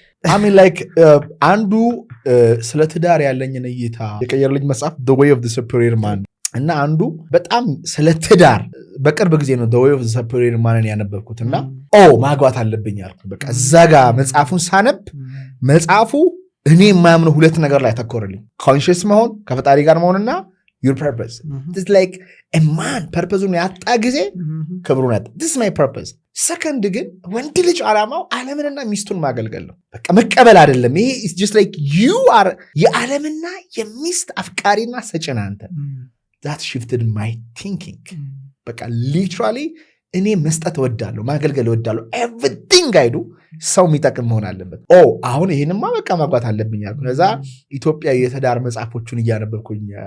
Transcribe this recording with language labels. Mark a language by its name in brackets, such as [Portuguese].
[Amharic] አሚን ላይክ አንዱ ስለ ትዳር ያለኝን እይታ የቀየረልኝ መጽሐፍ The Way of the Superior Man እና አንዱ በጣም ስለ ትዳር በቅርብ ጊዜ ነው The Way of the Superior Man ያነበብኩት እና ማግባት አለብኝ አልኩ። በቃ እዛ ጋር መጽሐፉን ሳነብ መጽሐፉ እኔ የማያምነው ሁለት ነገር ላይ ተኮረልኝ። ኮንሽስ መሆን ከፈጣሪ ጋር መሆንና [English] your purpose. It's like a man purpose-ን [Amharic] ያጣ ጊዜ ክብሩን ያጣ። [English] This is my purpose. [Amharic] ሰከንድ ግን ወንድ ልጅ ዓላማው ዓለምንና ሚስቱን ማገልገል ነው። በቃ መቀበል አይደለም። ይሄ [English] it's just like you are [Amharic] የዓለምና የሚስት አፍቃሪና ሰጪ ነህ አንተ። [English] That shifted my thinking. [Amharic] በቃ literally እኔ መስጠት እወዳለሁ፣ ማገልገል እወዳለሁ። [English] everything I do [Amharic] ሰው የሚጠቅም መሆን አለበት። አሁን ይሄንማ በቃ ማግባት አለብኝ አልኩ። ከዛ ኢትዮጵያ የትዳር መጽሐፎቹን እያነበብኩኝ